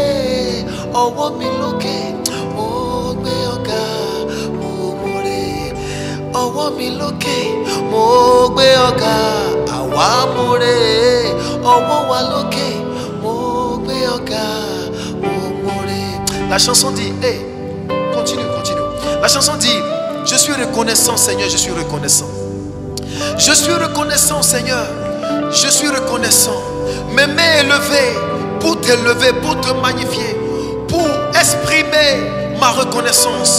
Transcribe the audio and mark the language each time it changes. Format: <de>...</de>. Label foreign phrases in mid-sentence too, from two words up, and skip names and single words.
<yo>Ọwọ́ mi lókè, mo gbé ọ̀gá, mo mọ̀re. Ọwọ́ mi lókè, mo gbé ọ̀gá, àwa mọ̀re. Ọwọ́ wa lókè, mo gbé ọ̀gá, mo mọ̀re.</yo> <fr>La chanson dit, hey, continue. La chanson dit, je suis reconnaissant Seigneur, je suis reconnaissant. Je suis reconnaissant Seigneur, je suis reconnaissant. Mes mains élevées pour t'élever, pour te magnifier, pour exprimer ma reconnaissance.</fr>